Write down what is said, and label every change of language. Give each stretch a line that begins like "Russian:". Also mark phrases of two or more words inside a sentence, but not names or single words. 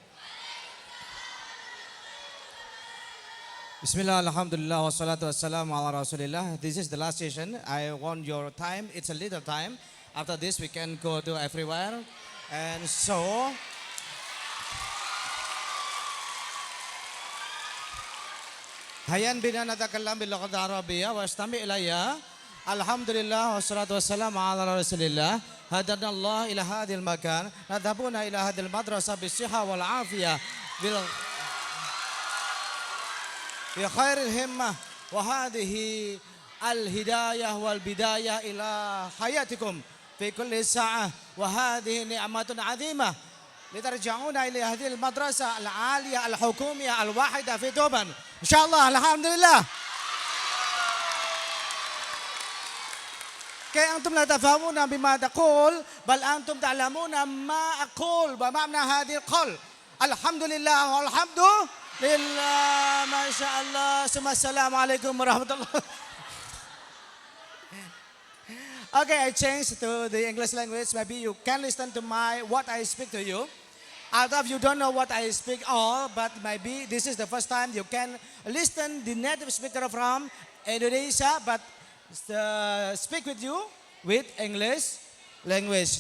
Arabic: بسم الله، الحمد لله، والصلاة والسلام على رسول الله.
English: This is the last session. I want your time. It's a little time. After this, we can go to everywhere. And so,
Arabic: هيا بنا نتكلم باللغة العربية واستمع إلي. الحمد لله والصلاة والسلام على رسول الله. هدانا الله إلى هذا المكان. نذهب إلى هذه المدرسة بالصحة والعافية بل بخير الهمة وهذه الهداية والبداية إلى حياتكم في كل ساعة وهذه نعمة عظيمة لترجعوا إلى هذه المدرسة العالية الحكومية الواحدة في Tuban. إن شاء الله، الحمد لله. كي أنتم لا تفهمون بما تقول بل أنتم تعلمون ما أقول ومعنى هذه القول. الحمد لله والحمد لله ما شاء الله ثم السلام عليكم ورحمة الله.
English: Okay, I changed to the English language. Maybe you can listen to what I speak to you. Although you don't know what I speak all, but maybe this is the first time you can listen the native speaker from Indonesia, but speak with you with English language.